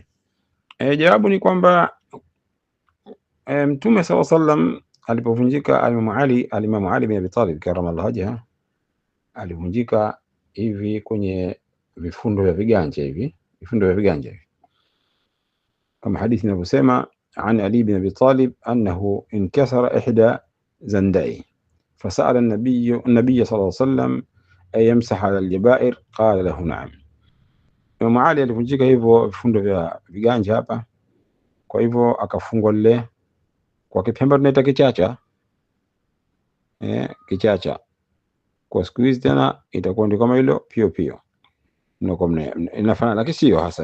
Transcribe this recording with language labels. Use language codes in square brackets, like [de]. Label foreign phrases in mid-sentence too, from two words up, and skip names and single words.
[sw] Jawabu ni kwamba Mtume [ar] صلى الله عليه وسلم [sw] alipovunjika Alimamu Ali bin Abi Talib [ar] كرم الله وجهه, [sw] alivunjika hivi kwenye vifundo vya viganja kama hadithi inavyosema, [ar] عن علي بن أبي طالب أنه انكسر إحدى زنديه فسأل النبي صلى الله عليه وسلم أيمسح على الجبائر قال له نعم. [sw] Imam Ali alivunjika hivyo vifundo vya viganja hapa, kwa hivyo akafungwa lile kwa Kipemba tunaita kichacha, kichacha kwa siku hizi tena itakuwa ndio kama hilo pio inafanana, lakini sio hasa.